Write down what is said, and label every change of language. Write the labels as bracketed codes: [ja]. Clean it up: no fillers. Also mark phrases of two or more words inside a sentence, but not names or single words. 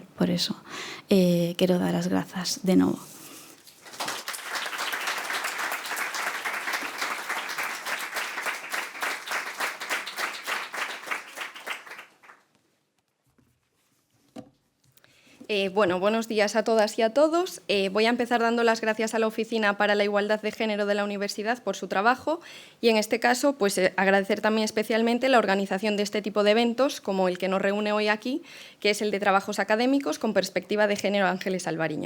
[gl] Por eso, quero dar as grazas de novo. [es] Bueno, buenos días a todas y a todos. Voy a empezar dando las gracias a la Oficina para la Igualdad de Género de la Universidad por su trabajo y, en este caso, pues agradecer también especialmente la organización de este tipo de eventos, como el que nos reúne hoy aquí, que es el de Trabajos Académicos con Perspectiva de Género Ángeles Alvariño.